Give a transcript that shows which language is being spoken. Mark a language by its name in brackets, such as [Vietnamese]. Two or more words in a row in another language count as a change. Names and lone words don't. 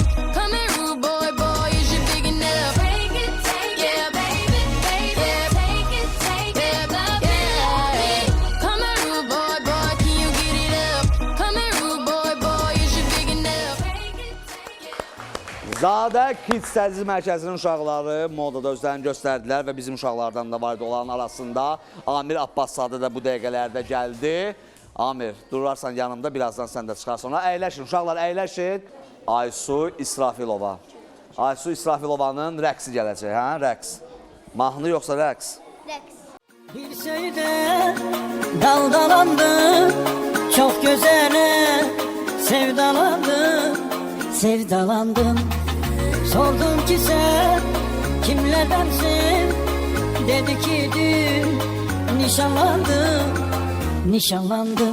[English] Come here, rude boy, boy, is you big enough? Take it, yeah, baby, yeah, take it, yeah. Come here, rude boy, boy, can you get it up? Come here, rude boy, boy, is you big enough? [Azerbaijani] Zadə Kids Tədris Mərkəzinin uşaqları modada özlərini göstərdilər və bizim uşaqlardan da vardı olan arasında. Amir Abbaszadə də bu dəqiqələrdə gəldi. Amir, durarsan yanımda, birazdan sən də çıxarsan ona. Əyləşin, uşaqlar əyləşin. Aysu İsrafilova. Aysu İsrafilovanın rəqsi gələcək, hə? Rəqs. Mahnı yoxsa rəqs? [Turkish] Bir şeyde daldalandım, çok güzele sevdalandım. Sordum ki sen kimlerdensin, dedi ki dün nişanlandım.